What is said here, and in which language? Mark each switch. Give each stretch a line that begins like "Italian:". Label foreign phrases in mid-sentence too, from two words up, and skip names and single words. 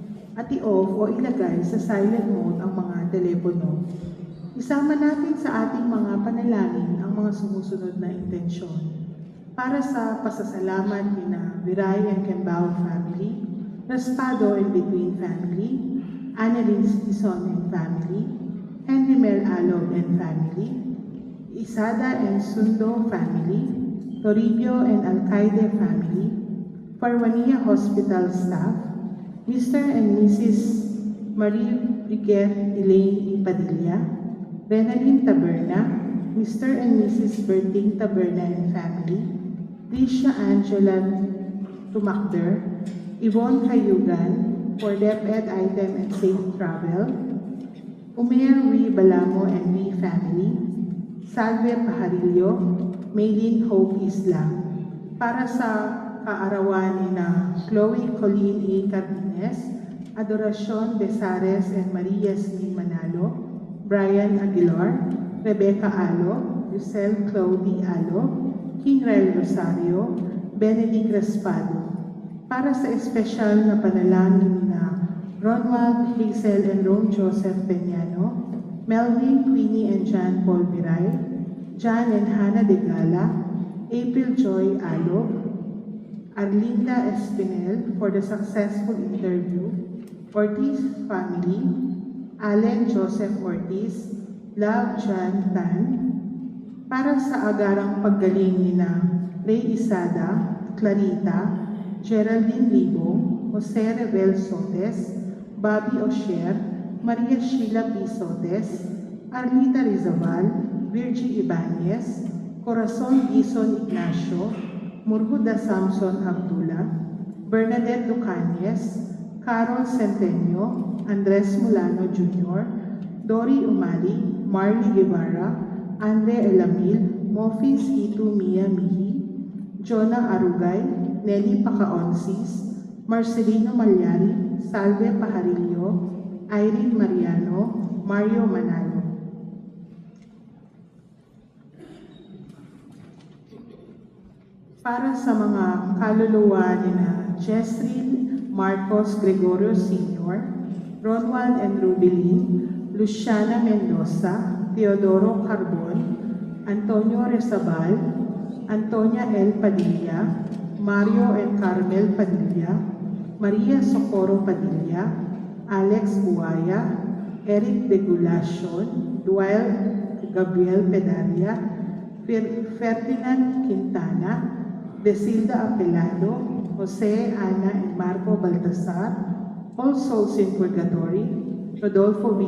Filipino: at i-off o ilagay sa silent mode ang mga telepono. Isama natin sa ating mga panalangin ang mga sumusunod na intensyon. Para sa pasasalamat ni na Viray and Kembao family, Raspado and Between family, Annalyn Sison
English: and family,
Filipino: Henry Mel Alog
English: and family,
Filipino: Isada and Sundo family, Toribio and Alcaide family, Parwania Hospital staff, Mr.
English: and Mrs.
Filipino: Marie Briguet Elaine Padilla, Renalyn Taberna, Mr.
English: and Mrs.
Filipino: Berting Taberna
English: and family,
Filipino: Tricia Angela Tumakder, Yvonne Cayugan,
English: for DepEd item and safe travel, Umer Rui Balamo and Rui family,
Filipino: Salve Pajarillo, Maylin Hope Islam. Para sa kaarawan ni na Chloe Colleen A. Cardenes, Adoracion Besares and Maria Slim Manalo, Brian Aguilar, Rebecca Alo, Lucelle Claudie Alo, King Rael Rosario, Benedict Raspado. Para sa espesyal na panalangin na Ronald Hazel and Ron Joseph Peñano, Melvin, Queenie and John Paul Viray, John and Hannah De Gala, April Joy Alo, Arlinda Espinel
English: for the successful interview,
Filipino: Ortiz family, Allen Joseph Ortiz, Love John Tan, para sa agarang paggaling ni na Ray Isada, Clarita, Geraldine Libo, Jose Rebel Sotes, Bobby Osher, Maria Sheila P. Sotes, Arlita Rizabal, Virgie Ibanez, Corazon Gison Ignacio, Murhuda Samson Abdullah, Bernadette Lucanyes, Carol Centenio, Andres Mulano Jr., Dory Umali, Marley Guevara, Andre Elamil, Mofis Itu Mia Mihi, Jonah Arugay, Nelly Pacaonsis, Marcelino Malyari, Salve Pajarillo, Irene Mariano, Mario Manalo. Para sa mga kaluluwa ni na Jesril Marcos Gregorio Sr., Ronwald and Rubilin, Luciana Mendoza, Teodoro Carbon, Antonio Rezabal, Antonia L. Padilla, Mario and Carmel Padilla, Maria Socorro Padilla, Alex Buaya, Eric De Gulacion, Duel Gabriel Pedaria, Ferdinand Quintana, Desilda Apelado, Jose, Ana,
English: and Marco Baltasar, All Souls in Purgatory, Rodolfo V.